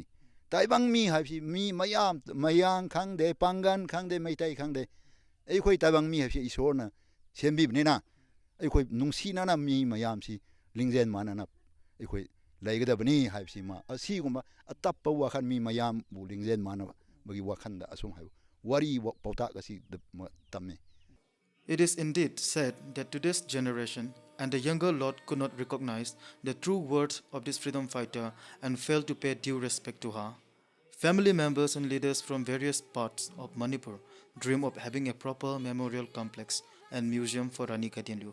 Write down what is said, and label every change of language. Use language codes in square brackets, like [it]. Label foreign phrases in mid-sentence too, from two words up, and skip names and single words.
[mni] Taibang Mi Hipsi Mi Mayam Mayang Kang de Pangan Kang de Maitai Kang de ꯑꯩꯈꯣꯏ ꯇꯥꯏꯕꯪ ꯃꯤ ꯍꯥꯏꯕꯁꯤ ꯏꯁꯣꯔꯅ ꯁꯦꯝꯕꯤꯕꯅꯤꯅ ꯑꯩꯈꯣꯏ ꯅꯨꯡꯁꯤꯅꯅ ꯃꯤ ꯃꯌꯥꯝꯁꯤ ꯂꯤꯡꯖꯦꯜ ꯃꯥꯟꯅꯅ ꯑꯩꯈꯣꯏ ꯂꯩꯒꯗꯕꯅꯤ ꯍꯥꯏꯕꯁꯤ ꯃꯥ ꯑꯁꯤꯒꯨꯝꯕ ꯑꯇꯞꯄ ꯋꯥꯈꯜ ꯃꯤ ꯃꯌꯥꯝꯕꯨ ꯂꯤꯡꯖꯦꯜ ꯃꯥꯟꯅꯕꯒꯤ ꯋꯥꯈꯜꯗ ꯑꯁꯨꯝ ꯍꯥꯏꯕ ꯋꯥꯔꯤ ꯄꯥꯎꯇꯥꯛ ꯑꯁꯤ ꯇꯝꯃꯤ. [en] It is indeed said that today's generation and the younger lot could not recognize the true worth of this freedom fighter and failed to pay due respect to her. Family members and leaders from various parts of Manipur dream of having a proper memorial complex and museum for Rani Gaidinliu.